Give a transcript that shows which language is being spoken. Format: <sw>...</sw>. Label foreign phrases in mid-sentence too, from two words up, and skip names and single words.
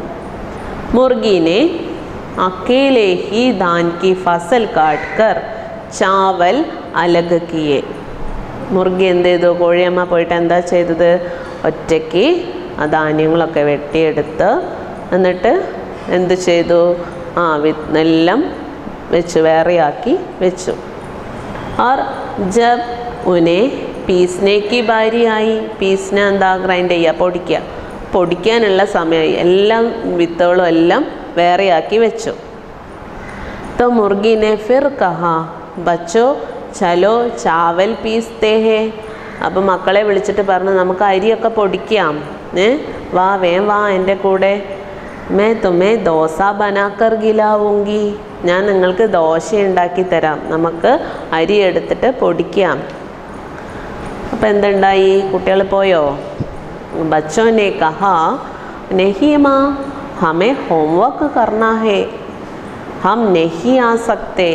<hi>मुर्गी ने अकेले ही धान की फसल काट कर चावल अलग किए.</hi> <ml>മുർഗി എന്ത് ചെയ്തു? കോഴിയമ്മ പോയിട്ട് എന്താ ചെയ്തത്? ഒറ്റയ്ക്ക് ആ ധാന്യങ്ങളൊക്കെ വെട്ടിയെടുത്ത് എന്നിട്ട് എന്ത് ചെയ്തു? എല്ലാം വെച്ചു, വേറെയാക്കി വെച്ചു.</ml> <hi>और जब उन्हें पीसने की बारी आई,</hi> <ml>പീസ്ന എന്താ? ഗ്രൈൻഡ് ചെയ്യുക, പൊടിക്കാനുള്ള സമയമായി. എല്ലാം വിത്തുകളും എല്ലാം വേറെയാക്കി വെച്ചു.</ml> <hi>तो मुर्गी ने फिर कहा, बच्चों चलो चावल पीसते हैं.</hi> <ml>അപ്പോൾ മക്കളെ വിളിച്ചിട്ട് പറഞ്ഞു, നമുക്ക് അരിയൊക്കെ പൊടിക്കാം, വാ എൻ്റെ കൂടെ.</ml> <hi>मैं तुम्हें डोसा बनाकर खिलाऊंगी,</hi> <ml>ഞാൻ നിങ്ങൾക്ക് ദോശ ഉണ്ടാക്കി തരാം, നമുക്ക് അരി എടുത്തിട്ട് പൊടിക്കാം. അപ്പം എന്തുണ്ടായി? കുട്ടികൾ പോയോ?</ml> <hi>बच्चों ने कहा नहीं माँ हमें होमवर्क करना है, हम नहीं आ सकते.</hi>